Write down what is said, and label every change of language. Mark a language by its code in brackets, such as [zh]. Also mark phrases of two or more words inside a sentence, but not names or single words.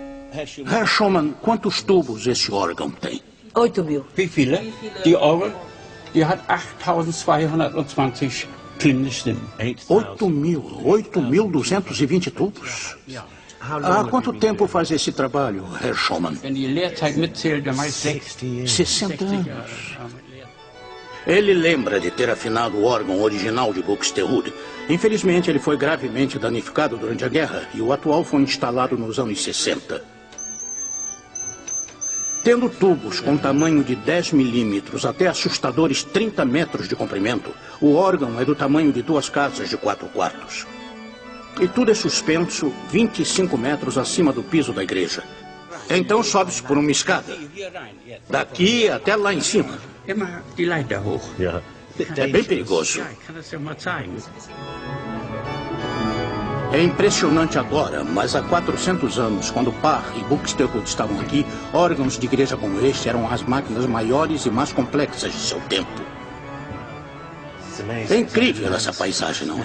[pt] Herr Schumann, quantos tubos esse órgão tem? 8.000. [de] Wie viele? Die Orgel, die hat 8.220 klingende Stimmen. [pt] 8.220 tubos? Há quanto tempo faz esse trabalho, Herr Schumann? [de] Wenn die Lehrzeit mitzählt, dann meist [pt] 60 anos. Ele lembra de ter afinado o órgão original de Buxtehude. Infelizmente, ele foi gravemente danificado durante a guerra e o atual foi instalado nos anos 60. Tendo tubos com tamanho de 10 milímetros até assustadores 30 metros de comprimento, o órgão é do tamanho de 2 casas de 4 quartos. E tudo é suspenso 25 metros acima do piso da igreja. Então sobe-se por uma escada. Daqui até lá em cima. [de] immer die Leiter hoch. [pt] É bem perigoso. [de] Ja, ich kann das ja mal zeigen. [pt] É impressionante agora, mas há 400 anos, quando Bach e Buxtehude estavam aqui, órgãos de igreja como este eram as máquinas maiores e mais complexas de seu tempo. É incrível essa paisagem, não é?